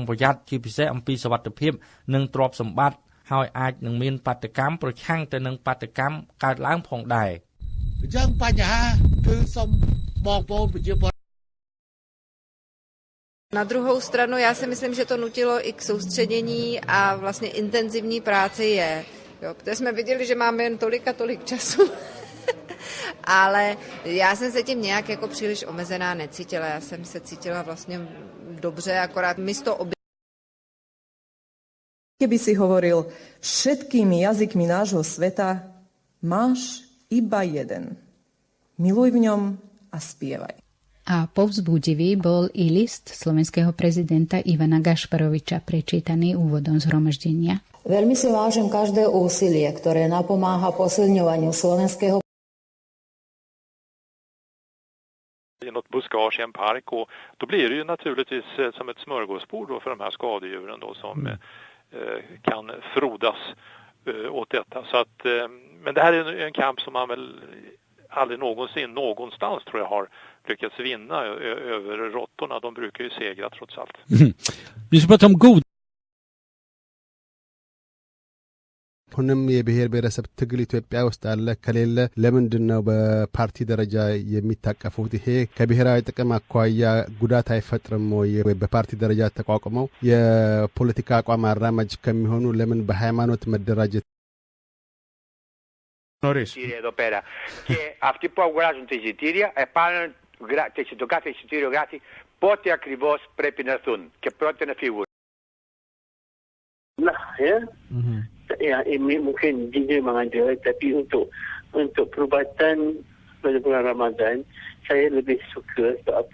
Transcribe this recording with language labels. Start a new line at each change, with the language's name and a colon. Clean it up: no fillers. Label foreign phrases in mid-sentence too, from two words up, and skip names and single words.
Khmer: ប្រយ័ត្នជាពិសេសអំពីសុវត្ថិភាពនិងទ្រព្យសម្បត្តិហើយអាចនឹងមានបាតុកម្មប្រឆាំងទៅនឹងបាតុកម្មកើតឡើងផងដែរ
Czech: Na druhou stranu já si myslím, že to nutilo i k soustředění a vlastně intenzivní práci je. Jo, protože jsme viděli, že máme jen tolik a tolik času. Ale já jsem se tím nějak jako příliš omezená necítila. Já jsem se cítila vlastně dobře, akorát místo
Slovak: Keby si hovoril všetkými jazykmi nášho sveta, máš iba jeden. Miluj v ňom a spievaj. A povzbudivý bol i list slovenského prezidenta Ivana Gašparoviča prečítaný úvodom zhromaždenia. Veľmi si vážim každé úsilie, ktoré napomáha posilňovaniu slovenského.
Swedish: Något buskage i en park och då blir det ju naturligtvis som ett smörgåsbord då för de här skadedjuren då som kan frodas åt detta. Så att, men det här är en kamp som man väl aldrig någonsin någonstans tror jag har lyckats vinna över råttorna. De brukar ju segra trots allt. Vi ska prata om god.
Amharic: ሁንም የብሔር ብሔረሰብ ትግል ኢትዮጵያ ውስጥ አለ ከሌለ ለምንድን ነው በፓርቲ ደረጃ የሚታቀፉት? ይሄ ከብሔራዊ ጥቅም አኳያ ጉዳት አይፈጥርም ወይ? በፓርቲ ደረጃ ተቋቁመው የፖለቲካ አቋም አራማጅ ከሚሆኑ ለምን በሃይማኖት መደራጀት?
Greek: Εδώ πέρα. Και αυτοί που αγοράζουν τα εισιτήρια το κάθε εισιτήριο γράφει πότε ακριβώς πρέπει να έρθουν και πότε να φύγουν.
Malay: Nah, ya ini mungkin dia mengada, tapi untuk perubatan pada bulan Ramadan saya lebih suka sebab apa?